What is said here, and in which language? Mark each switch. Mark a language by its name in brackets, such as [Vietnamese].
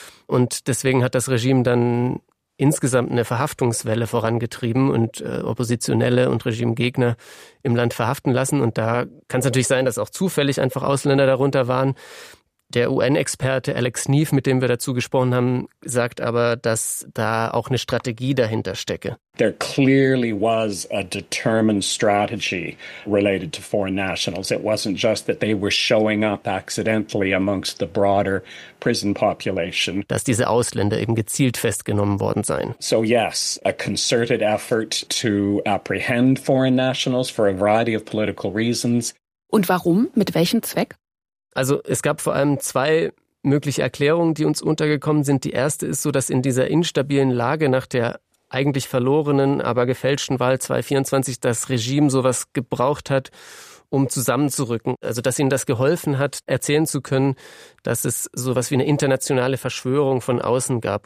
[German] Und deswegen hat das Regime dann insgesamt eine Verhaftungswelle vorangetrieben und Oppositionelle und Regimegegner im Land verhaften lassen. Und da kann es natürlich sein, dass auch zufällig einfach Ausländer darunter waren. Der UN-Experte Alex Neef, mit dem wir dazu gesprochen haben, sagt aber, dass da auch eine Strategie dahinter stecke. [English] There clearly was a determined strategy related to foreign nationals. It wasn't just that they were showing up accidentally amongst the broader prison population. [German] Dass diese Ausländer eben gezielt festgenommen worden seien. [English] So yes, a concerted effort to apprehend foreign nationals for a variety of political reasons. [German] Und warum? Mit welchem Zweck? Also es gab vor allem zwei mögliche Erklärungen, die uns untergekommen sind. Die erste ist so, dass in dieser instabilen Lage nach der eigentlich verlorenen, aber gefälschten Wahl 2024 das Regime sowas gebraucht hat, um zusammenzurücken. Also dass ihnen das geholfen hat, erzählen zu können, dass es sowas wie eine internationale Verschwörung von außen gab.